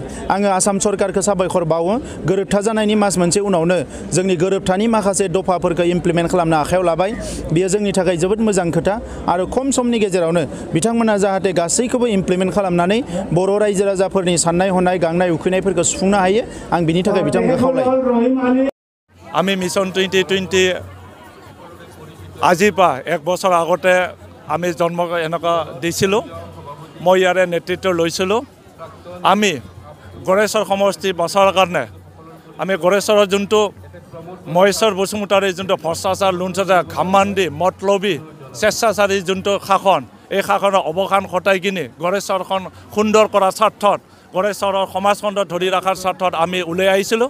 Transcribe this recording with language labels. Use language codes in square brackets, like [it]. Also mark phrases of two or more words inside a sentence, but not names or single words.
[brx] आङो आसाम सरकारखौ साबायखर बावो। गोरोबथा जानायनि मास मोनसे उनावनो जोंनि गोरोबथानि माखासे दफाफोरखौ इमप्लिमेन्ट खालामनो आखायाव लाबाय। बेयो जोंनि थाखाय जोबोद मोजां खोथा आरो खम समनि गेजेरावनो बिथांमोना जाहाथे गासैखौबो इमप्लिमेन्ट खालामनानै बर' रायजो राजाफोरनि साननाय हनाय, गांनाय उखैनायफोरखौ सुफुंनो हायो। आं बिनि थाखाय बिथांमोनखौ खावलायो। [as] আমি মিছন 2020 আজিৰ পৰা 1 বছৰ আগতে আমি জন্ম এনেকুৱা দিছিলোঁ। মই ইয়াৰে নেতৃত্ব লৈছিলোঁ। আমি গড়েশ্বৰ সমষ্টি বচাৰ কাৰণে আমি গড়েশ্বৰৰ যোনটো মহেশ্বৰ বসুমতাৰীৰ যোনটো ভ্ৰষ্টাচাৰ, লুণ্ঠনাচাৰ, ঘামান্দি, মতলবী, স্বেচ্ছাচাৰী যোনটো শাসন, এই শাসনৰ অৱসান ঘটাই কিনি গড়েশ্বৰখন সুন্দৰ কৰাৰ স্বাৰ্থত, গড়েশ্বৰৰ সমাজখণ্ডত ধৰি ৰখাৰ স্বাৰ্থত আমি ওলাই আহিছিলোঁ।